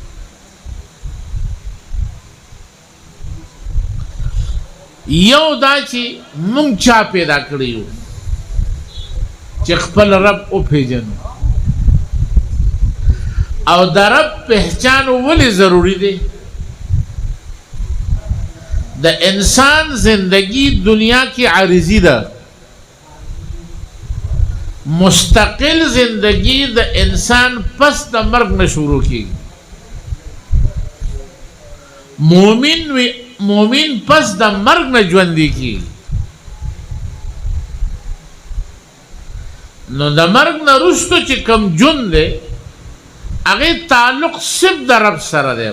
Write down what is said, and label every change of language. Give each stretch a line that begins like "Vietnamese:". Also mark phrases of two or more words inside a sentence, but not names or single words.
Pashto: یو دا چې مونږ چا پیدا کړی یو چې خپل رب وپېژنو او د رب پہچان ولې ضروری دی. د انسان زندگی
Urdu: دنیا کی
Pashto: عارضی ده. مستقل زندگی د انسان پس د مرگ نه شروع کیږي. مومن پس د مرگ نه ژوندی کیږي. نو د مرگ نه وروسته چې کوم ژوند دی هغې تعلق صرف د رب سره دی.